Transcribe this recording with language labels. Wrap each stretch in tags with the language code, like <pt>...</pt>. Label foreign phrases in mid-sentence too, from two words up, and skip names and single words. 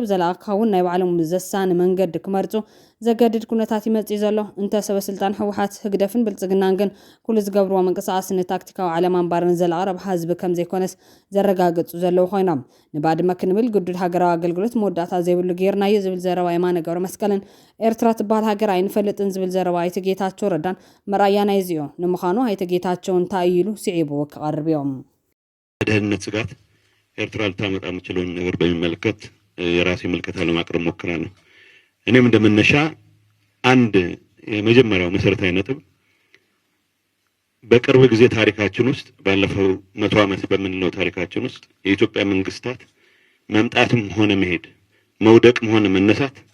<ti>ዘለኣካ እውን ናይ ባዕሎም ዘሳኒ መንገዲ ክመርጹ ዘገድድ ኩነታት ይመጽእ ዘሎ እንተ ሰበስልጣን ህወሓት ህግደፍን ብልጽግናን ግን ኩሉ ዝገብርዎ ምንቅስቓስ ንታክቲካዊ ዓላማ እምባርን ዘለኣረብ ህዝቢ ከም ዘይኮነስ ዘረጋግጹ ዘለው ኮይኖም ንባድመ ክንብል ግዱድ ሃገራዊ ኣገልግሎት መወዳእታ ዘይብሉ ጌርናዮ ዝብል ዘረባ የማነ ገብረ መስቀልን ኤርትራ ትበሃል ሃገር ኣይንፈልጥን ዝብል ዘረባ ኣይተጌታቸው ረዳን መርኣያ ናይ እዚኦ ንምዃኑ ኣይተጌታቸው እንታይ ኢሉ ስዒቡ ክቐርብ እዮም</ti> <am>ደህንነት ስጋት ኤርትራ ልታመጣ የምትችለውን ነገር በሚመለከት የራሴ ምልከታ ለማቅረብ ሞክራለሁ። እኔም እንደመነሻ አንድ የመጀመሪያው መሰረታዊ ነጥብ በቅርብ ጊዜ ታሪካችን ውስጥ ባለፈው 100 ዓመት በምንለው ታሪካችን ውስጥ የኢትዮጵያ መንግስታት መምጣትም ሆነ መሄድ መውደቅም ሆነ መነሳት</am>